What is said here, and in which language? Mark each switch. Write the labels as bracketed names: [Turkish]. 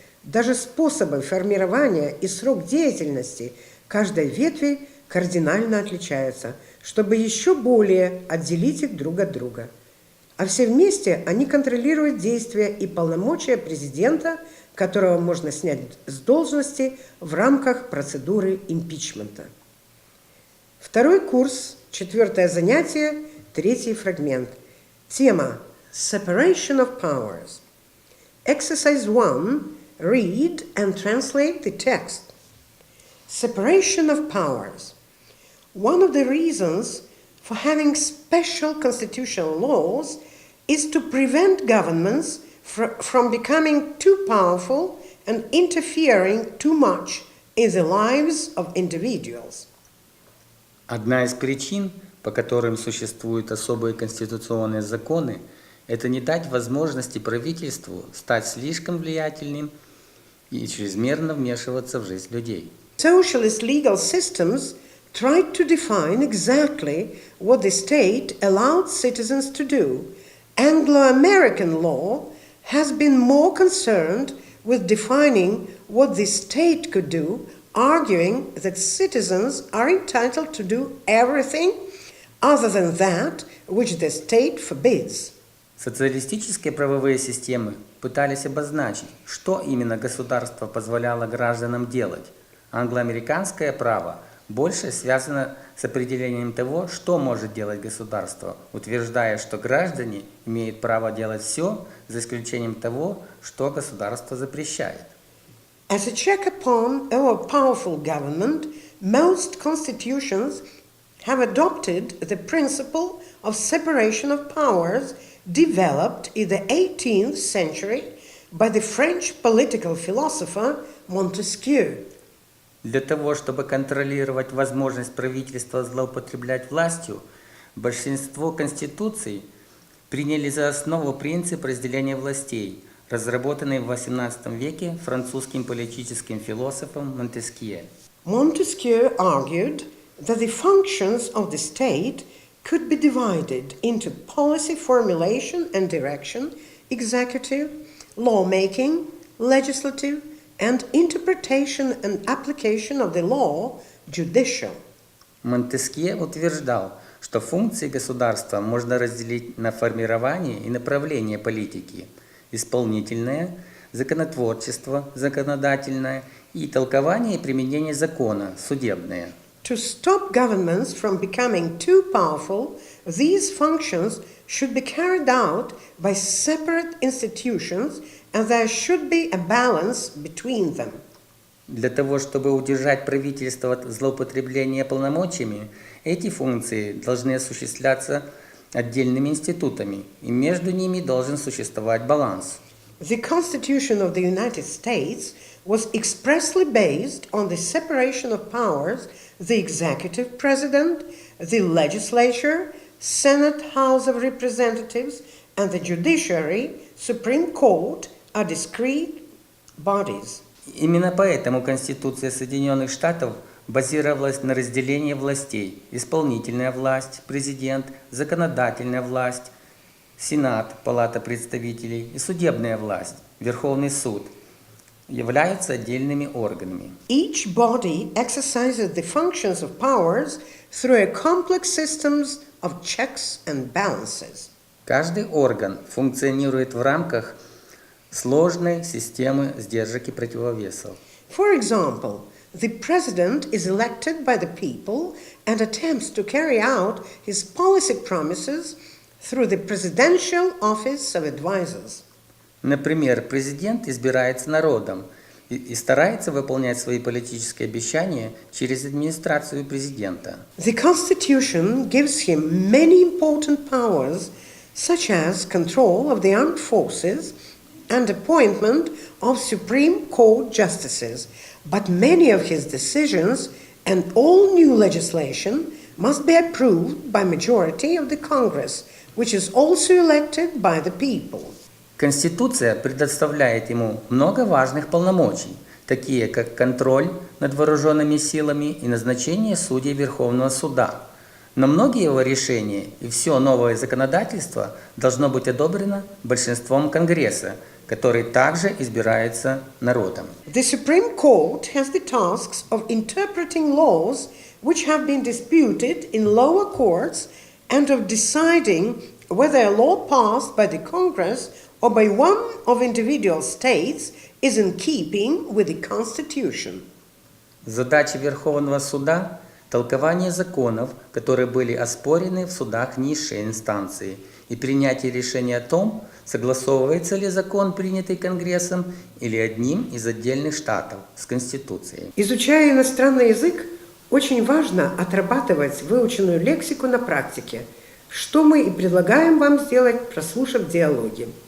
[Russian] Даже способы формирования и срок деятельности каждой ветви кардинально отличаются, чтобы еще более отделить их друг от друга. А все вместе они контролируют действия и полномочия президента, которого можно снять с должности в рамках процедуры импичмента. Второй курс, 4-е занятие, 3-й фрагмент. Тема [English] Separation of Powers. Exercise 1. Read and translate the text. Separation of powers. One of the reasons for having special constitutional laws is to prevent governments from becoming too powerful and interfering too much in the lives of individuals. [Russian] Одна из причин, по которым существуют особые конституционные законы, это не дать возможности правительству стать слишком влиятельным и чрезмерно вмешиваться в жизнь людей. [English] Socialist legal systems tried to define exactly what the state allowed citizens to do. Anglo-American law has been more concerned with defining what the state could do, arguing that citizens are entitled to do everything other than that which the state forbids. [Russian] Социалистические правовые системы пытались обозначить, что именно государство позволяло гражданам делать. Англоамериканское право больше связано с определением того, что может делать государство, утверждая, что граждане имеют право делать все, за исключением того, что государство запрещает. [English] As a check upon our powerful government, most constitutions have adopted the principle of separation of powers developed in the 18th century by the French political philosopher Montesquieu. [Russian] Для того, чтобы контролировать возможность правительства злоупотреблять властью, большинство конституций приняли за основу принцип разделения властей, разработанный в XVIII веке французским политическим философом Монтескье. [English] Montesquieu argued that the functions of the state could be divided into policy formulation and direction, executive, lawmaking, legislative, and interpretation and application of the law, judicial. [Russian] Монтескье утверждал, что функции государства можно разделить на формирование и направление политики, исполнительное, законотворчество, законодательное и толкование и применение закона, судебное. [English] To stop governments from becoming too powerful, these functions should be carried out by separate institutions, and there should be a balance between them. [Russian] Для того, чтобы удержать правительство от злоупотребления полномочиями, эти функции должны осуществляться отдельными институтами, и между ними должен существовать баланс. [English] The Constitution of the United States was expressly based on the separation of powers. The executive president, the legislature, Senate, House of Representatives, and the judiciary, Supreme Court, are discrete bodies. [Russian] Именно поэтому Конституция Соединенных Штатов базировалась на разделении властей: исполнительная власть, президент, законодательная власть, Сенат, Палата представителей и судебная власть, Верховный суд, являются отдельными органами. [English] Each body exercises the functions of powers through a complex system of checks and balances. [Russian] Каждый орган функционирует в рамках сложной системы сдержек и противовесов. [English] For example, the president is elected by the people and attempts to carry out his policy promises through the Presidential Office of Advisors. [Russian] Например, президент избирается народом и старается выполнять свои политические обещания через администрацию президента. [English] The Constitution gives him many important powers, such as control of the armed forces and appointment of Supreme Court justices, but many of his decisions And all new legislation must be approved by majority of the Congress, which is also elected by the people. [Russian] Конституция предоставляет ему много важных полномочий, такие как контроль над вооруженными силами и назначение судей Верховного суда. Но многие его решения и все новое законодательство должно быть одобрено большинством Конгресса, который также избирается народом. [English] The Supreme Court has the tasks of interpreting laws which have been disputed in lower courts and of deciding whether a law passed by the Congress or by one of individual states is in keeping with the Constitution. [Russian] Задача Верховного суда – толкование законов, которые были оспорены в судах низшей инстанции, и принятие решения о том, согласовывается ли закон, принятый Конгрессом, или одним из отдельных штатов с Конституцией. Изучая иностранный язык, очень важно отрабатывать выученную лексику на практике, что мы и предлагаем вам сделать, прослушав диалоги.